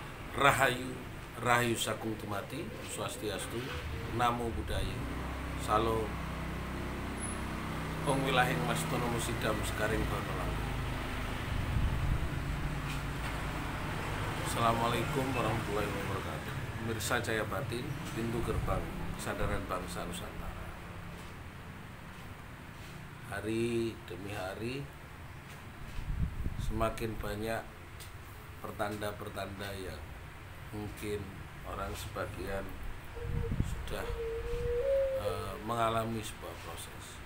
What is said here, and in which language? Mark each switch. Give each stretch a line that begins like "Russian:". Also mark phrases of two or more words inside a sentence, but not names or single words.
Javanese: Rahayu, Rahayu Sakung Tumati, Swastiastu,
Pali: Namo Buddhaya,
Javanese: Salam, Ong Wilahing Mastono Musidam Sekaring Banolang.
Arabic: السلام عليكم ورحمة الله وبركاته.
Indonesian: Pemirsa Cahaya Batin, pintu gerbang kesadaran bangsa Nusantara. Hari demi hari semakin banyak pertanda-pertanda yang mungkin orang sebagian sudah mengalami sebuah proses.